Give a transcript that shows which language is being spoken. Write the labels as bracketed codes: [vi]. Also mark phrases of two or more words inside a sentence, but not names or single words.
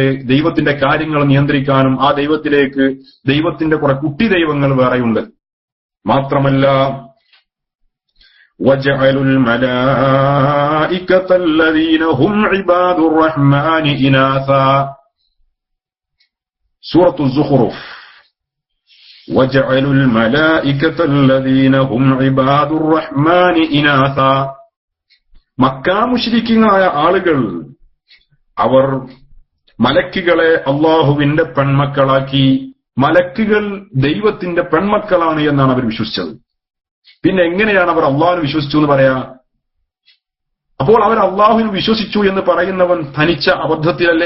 [ml] ദൈവത്തിന്റെ കാര്യങ്ങൾ നിയന്ത്രിക്കാനും ആ ദൈവത്തിലേക്ക് ദൈവത്തിന്റെ കുറെ കുട്ടി ദൈവങ്ങൾ വേറെയുണ്ട്. [ar] മാത്രമല്ല وجعلوا الملائكة الذين هم عباد الرحمن إناثا, സൂറത്തു സുഖ്റുഫ്. وَجَعَلُوا الْمَلَائِكَةَ الَّذِينَ هُمْ عِبَادُ الرَّحْمَنِ إِنَاثًا. [ml] മക്കാ മുശ്രിക്കീങ്ങളായ ആളുകൾ അവർ മലക്കുകളെ അള്ളാഹുവിന്റെ പെൺമക്കളാക്കി. മലക്കുകൾ ദൈവത്തിന്റെ പെൺമക്കളാണ് എന്നാണ് അവർ വിശ്വസിച്ചത്. പിന്നെ എങ്ങനെയാണ് അവർ അള്ളാഹുവിനെ വിശ്വസിച്ചു എന്ന് പറയാ? അപ്പോൾ അവർ അള്ളാഹുവിന് വിശ്വസിച്ചു എന്ന് പറയുന്നവൻ തനിച്ച അബദ്ധത്തിലല്ലേ?